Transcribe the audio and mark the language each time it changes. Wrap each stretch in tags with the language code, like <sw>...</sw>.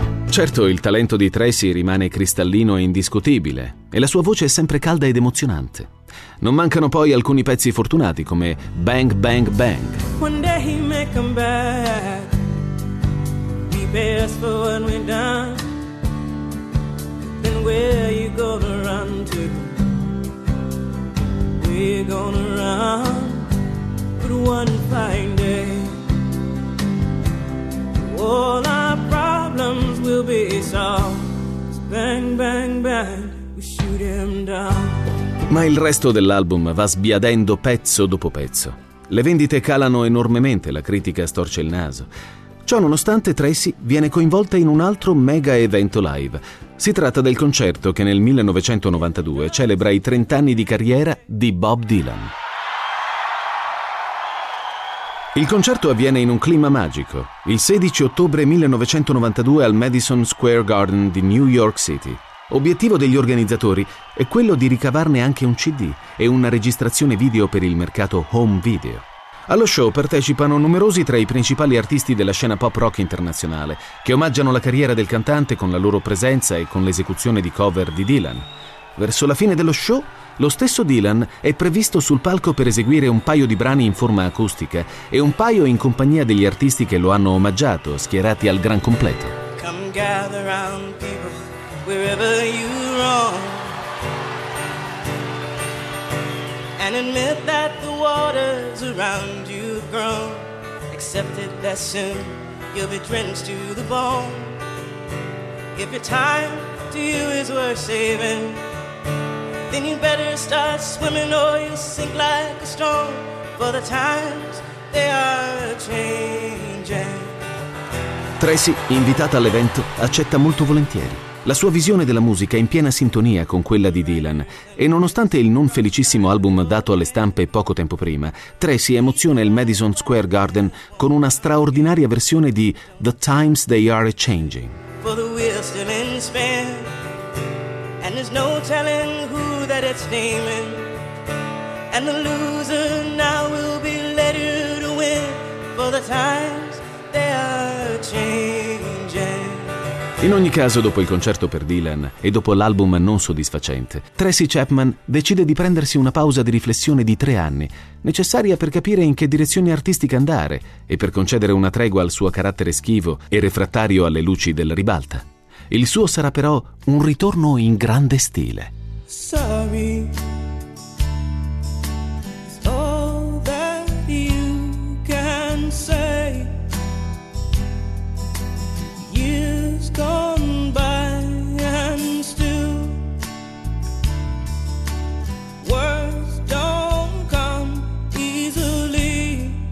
<it>Certo, il talento di Tracy rimane cristallino e indiscutibile, e la sua voce è sempre calda ed emozionante. Non mancano poi alcuni pezzi fortunati come Bang Bang Bang.</it> <en>One day he may come back. Be best for when we're done. Then where you gonna run to? We're gonna run. but one fine day all our problems will be solved. Bang, bang, bang, we shoot him down.</en> <it>Ma il resto dell'album va sbiadendo pezzo dopo pezzo. Le vendite calano enormemente, la critica storce il naso. Ciò nonostante, Tracy viene coinvolta in un altro mega evento live. Si tratta del concerto che nel 1992 celebra i 30 anni di carriera di Bob Dylan. Il concerto avviene in un clima magico, il 16 ottobre 1992 al Madison Square Garden di New York City. Obiettivo degli organizzatori è quello di ricavarne anche un CD e una registrazione video per il mercato home video. Allo show partecipano numerosi tra i principali artisti della scena pop rock internazionale, che omaggiano la carriera del cantante con la loro presenza e con l'esecuzione di cover di Dylan. Verso la fine dello show, lo stesso Dylan è previsto sul palco per eseguire un paio di brani in forma acustica e un paio in compagnia degli artisti che lo hanno omaggiato, schierati al gran completo.</it> <en>Come gather round people, wherever you roam, and admit that the waters around you have grown. Accept it that soon you'll be drenched to the bone. If your time to you is worth saving, then you better start swimming or you'll sink like a stone. For the times, they are changing.</en> <it>Tracy, invitata all'evento, accetta molto volentieri. La sua visione della musica è in piena sintonia con quella di Dylan e nonostante il non felicissimo album dato alle stampe poco tempo prima, Tracy emoziona il Madison Square Garden con una straordinaria versione di The Times They Are Changing.</it> <en>For the wheel's still in spin, and there's no telling who that it's naming, and the loser now will be later to win. For the times they are changing.</en> <it>In ogni caso, dopo il concerto per Dylan e dopo l'album non soddisfacente, Tracy Chapman decide di prendersi una pausa di riflessione di 3 anni, necessaria per capire in che direzione artistica andare e per concedere una tregua al suo carattere schivo e refrattario alle luci della ribalta. Il suo sarà però un ritorno in grande stile.</it> <en>Sorry, it's all that you can say. Years gone by and still words don't come easily.</en>